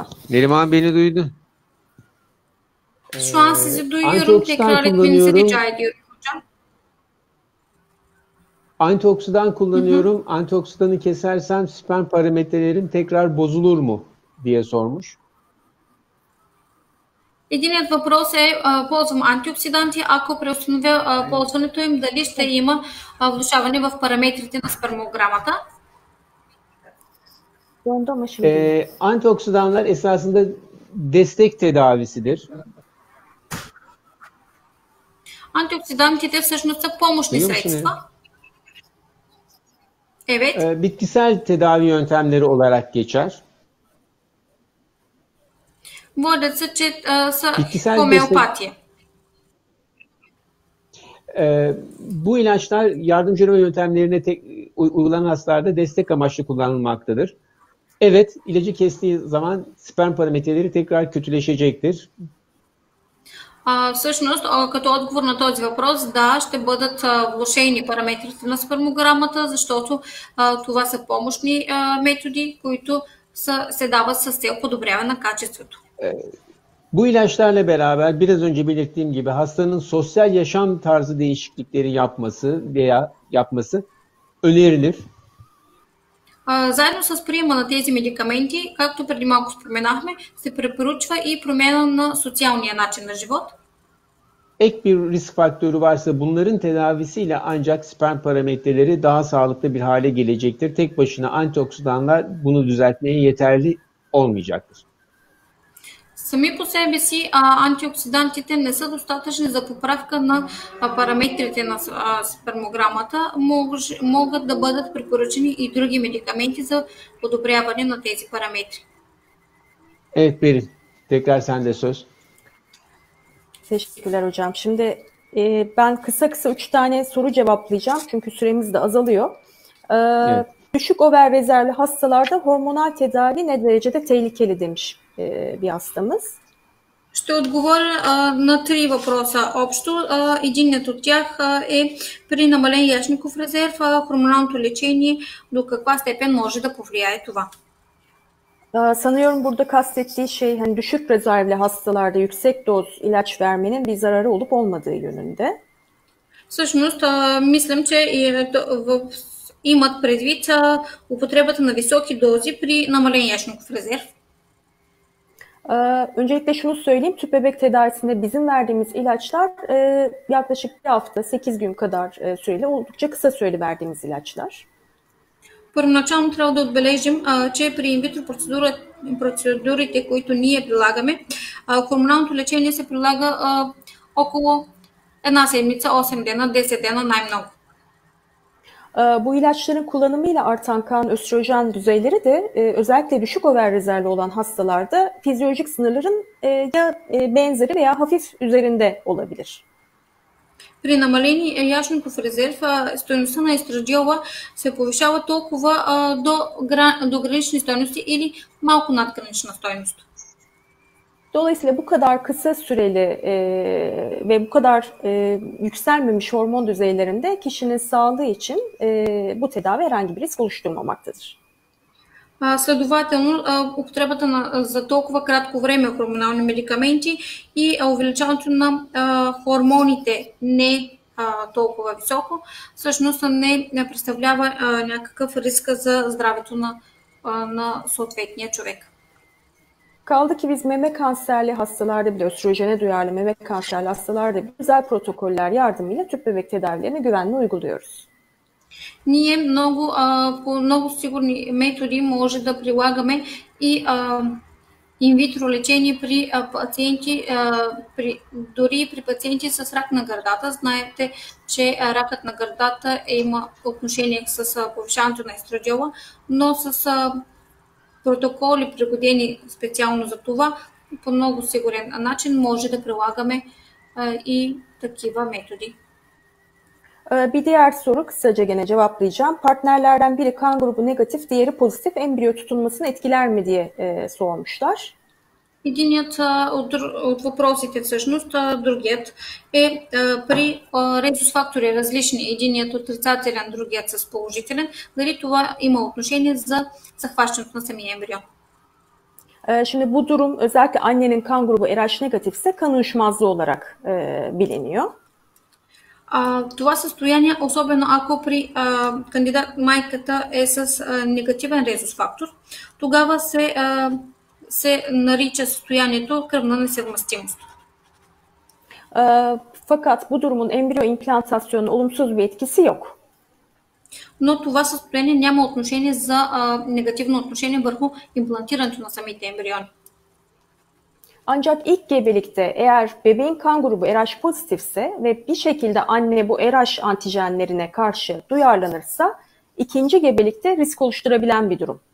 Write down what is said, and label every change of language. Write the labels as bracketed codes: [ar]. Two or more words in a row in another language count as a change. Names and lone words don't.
[tr] Neriman beni duydu. şu an sizi duyuyorum. Antioksidan Tekrar etmenizi kullanıyorum. rica ediyorum hocam. Antioksidan kullanıyorum. Antioksidanı kesersem sperm parametrelerim tekrar bozulur mu diye sormuş. [bg] Единият въпрос е, ползвам антиоксиданти, ако преустановя ползването им, дали ще има влошаване в параметрите на спермограмата? [tr] Dondu ama şimdi. Antioksidanlar esasında destek tedavisidir. [bg] Антиоксидантите всъщност са помощни [tr] Duyuyor musun [bg] средства. Evet. [tr] Bitkisel tedavi yöntemleri olarak geçer. [bg] Водят се, че са [tr] Bitkisel [bg] хомеопатия. [tr] Bu ilaçlar yardımcı arama yöntemlerine uygulanan hastalarda destek amaçlı kullanılmaktadır. Evet, ilacı kestiği zaman sperm parametreleri tekrar kötüleşecektir. [bg] Всъщност, като отговор на този въпрос, да, ще бъдат влошени параметрите на спермограмата, защото това са помощни методи, които се дават с цел подобряване на качеството. [tr] Bu ilaçlarla beraber biraz önce belirttiğim gibi hastanın sosyal yaşam tarzı değişiklikleri yapması önerilir. [bg] Заедно с приема на тези медикаменти, както преди малко споменахме, се препоръчва и промяна на социалния начин на живот. [tr] Ek bir risk faktörü varsa bunların tedavisiyle ancak sperm parametreleri daha sağlıklı bir hale gelecektir. Tek başına antioksidanlar bunu düzeltmeye yeterli olmayacaktır. [bg] Сами по себе си антиоксидантите не са достатъчни за поправка на параметрите на спермограмата. Могат да бъдат препоръчени и други медикаменти за подобряване на тези параметри. [tr] Evet Berin, tekrar sende söz. Teşekkürler hocam. Şimdi ben kısa 3 tane soru cevaplayacağım. Çünkü süremiz de azalıyor. Evet. Düşük over rezervli hastalarda hormonal tedavi ne derecede tehlikeli demiş bir hastamız. [bg] Ще отговоря на 3 въпроса общо. Единият от тях е при намален яичников резерв, хормоналното лечение, до каква степен може да повлияе това. [tr] Sanıyorum burada kastettiği şey hani düşük rezervli hastalarda yüksek doz ilaç vermenin bir zararı olup olmadığı yönünde. [bg] Всъщност, мислям, че имат предвид употребата на високи дози при намален яичников резерв. [tr] Öncelikle şunu söyleyeyim, tüp bebek tedavisinde bizim verdiğimiz ilaçlar yaklaşık bir hafta, 8 gün kadar süreli, oldukça kısa süreli verdiğimiz ilaçlar. [bg] Първоначално трябва да отбележим, че при инвитро процедурите, които ние прилагаме, хормоналното лечение се прилага около една седмица, 8 дена, 10 дена най-много. [tr] Bu ilaçların kullanımıyla artan kan östrojen düzeyleri de özellikle düşük over rezervi olan hastalarda fizyolojik sınırların ya benzeri veya hafif üzerinde olabilir. [bg] При намалени яичников резерв стойността на естрадиола се повишава толкова до гранични стойности или малко над гранична стойност. [tr] Dolayısıyla bu kadar kısa süreli ve bu kadar yükselmemiş hormon düzeylerinde kişinin sağlığı için bu tedavi herhangi bir risk oluşturmamaktadır. [bg] Следователно, употребата за толкова кратко време хормонални медикаменти и увеличаването на хормоните не толкова високо, всъщност не представлява някакъв риск за здравето на съответния човек. [tr] Kaldı ki biz meme kanserli hastalarda bile, östrojene duyarlı meme kanserli hastalarda bile özel protokoller yardımıyla tüp bebek tedavilerini güvenli uyguluyoruz. [bg] Ние по много сигурни методи може да прилагаме и инвитро лечение при пациенти, дори при пациенти с рак на гърдата. Знаете, че ракът на гърдата има отношение с повишаването на естрадиола, но с протоколи, пригодени специално за това, по много сигурен начин може да прилагаме и такива методи. [tr] Bir diğer soru kısaca gene cevaplayacağım. Partnerlerden biri kan grubu negatif, diğeri pozitif embriyo tutunmasını etkiler mi diye sormuşlar. [bg] Единият от въпросите всъщност, другият е при резус фактори различни, единият отрицателен, другият с положителен, дали това има отношение за захващането на самия ембрион. [tr] Şimdi bu durum özellikle annenin kan grubu RH negatifse kan uyuşmazlığı olarak biliniyor. [bg] Това състояние, особено ако при кандидат майката е с негативен резус фактор, тогава се нарича състоянието кръвна несъвместимост. [tr] Fakat bu durumun embriyo implantasyonuna olumsuz bir etkisi yok. [bg] Но това състояние няма отношение за негативно отношение върху имплантирането на самите ембриони. [tr] Ancak ilk gebelikte eğer bebeğin kan grubu RH pozitifse ve bir şekilde anne bu RH antijenlerine karşı duyarlanırsa ikinci gebelikte risk oluşturabilen bir durum.